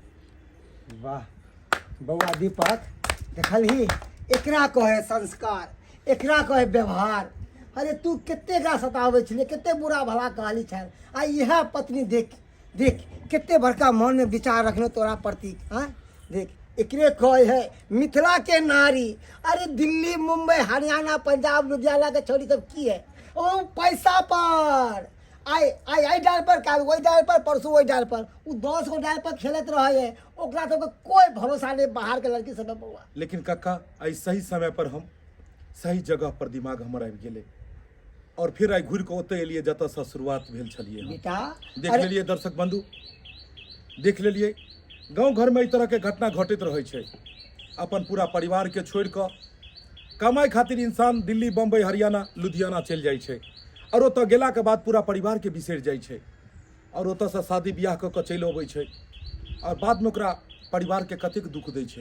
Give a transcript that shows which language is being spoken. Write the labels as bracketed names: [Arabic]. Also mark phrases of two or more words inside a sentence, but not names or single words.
[Maithili] वाह बउआ दीपक, देखलही एकरा कहे संस्कार, एकरा कहे व्यवहार। अरे तू कते गा सतावे छले, कते बुरा भला कहली छल। आ यह पत्नी देख देख कते बड़का मन में विचार रखने तोरा प्रति। हाँ देख, एकरे कहे है मिथिला के नारी। अरे दिल्ली, मुंबई, हरियाणा, पंजाब, लुधियाना के छोड़ी सब की है? ओ पैसा पर आई डाल पर, काल वही डाल पर, परसों वही डाल पर। उ 10 गो डाल पर खेलत रहे है। ओकरा सबके कोई भरोसा नहीं बाहर के लड़की सब बउआ। लेकिन काका आई सही समय पर हम सही जगह पर दिमाग हमर आबि गेलै और फिर आई घुरि कऽ ओतऽ एलियै जतऽ से शुरुआत भेल छलियै हम। बेटा देख लेलियै दर्शक बंधु, देख लेलियै गाँव घर में एहि तरह के घटना घटित रहै छै। अपन पूरा परिवार के छोड़ि कऽ कमाई खातिर इंसान दिल्ली, बम्बई, हरियाणा, लुधियाना चलि जाइ छै और ओतऽ गेला के बाद पूरा परिवार के बिसरि जाइ छै और ओतऽ से शादी बियाह कऽ कऽ चलि अबै छै और बाद में ओकरा परिवार के कतेक दुख दै छै।